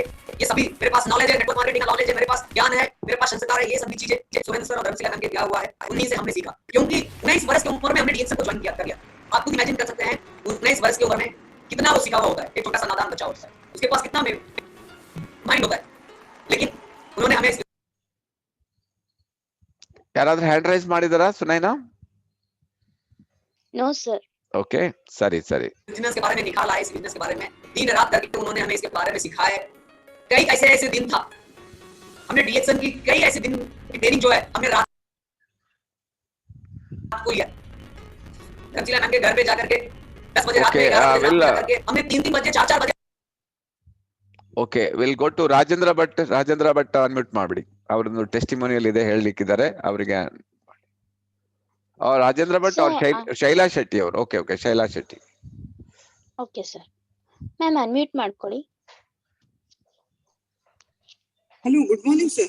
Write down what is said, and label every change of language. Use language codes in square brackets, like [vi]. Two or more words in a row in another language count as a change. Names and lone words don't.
[hi] ये सभी मेरे पास नॉलेज है, [en] network marketing [hi] का नॉलेज है, मेरे पास ज्ञान है, मेरे पास संस्कार है। ये सभी चीजें सुरेंद्र सर और रफीला मैम के दिया हुआ है, उन्हीं से हमने सीखा। क्योंकि 19 वर्ष की उम्र में हमने DXN को ज्वाइन कर लिया। आप खुद इमेजिन कर सकते हैं 19 वर्ष की उम्र में कितना वो सीखा हुआ होता है। एक छोटा सा नादान बच्चा होता है, उसके पास कितना माइंड होता है। लेकिन उन्होंने हमें [kn] ಯಾರಾದ್ರೂ [en] hand raise [kn] ಮಾಡಿದಾರಾ ಸುನೈನಾ? [en] no sir. [kn] ओके, सरी सरी. [hi] बिजनेस के बारे में निकाला है, इस बिजनेस के बारे में दिन रात करके उन्होंने हमें इसके बारे में सिखाया। कई ऐसे दिन था, हमने DXN की कई ऐसे दिन की ट्रेनिंग जो है हमने रात को लिया। रफीला मैम के घर पे जाकर के 10 बजे रात में जाकर के हमने 3 बजे 4 बजे. [en] OK, will go to Rajendra Bhat. [kn] ರಾಜೇಂದ್ರ ಭಟ್ ಅನ್ಮ್ಯೂಟ್ ಮಾಡ್ಬಿಡಿ, ಅವ್ರದ್ದು ಟೆಸ್ಟಿಮೋನಿಯಲ್ ಇದೆ ಹೇಳಲಿಕ್ಕಿದ್ದಾರೆ ಅವರಿಗೆ. ರಾಜೇಂದ್ರ ಭಟ್ और ಶೈಲಾ ಶೆಟ್ಟಿ ಅವರು. [en] okay okay, [kn] ಶೈಲಾ ಶೆಟ್ಟಿ. [en] okay sir. ma'am unmute [kn] ಮಾಡ್ಕೊಳ್ಳಿ. [en] Hello, good morning sir.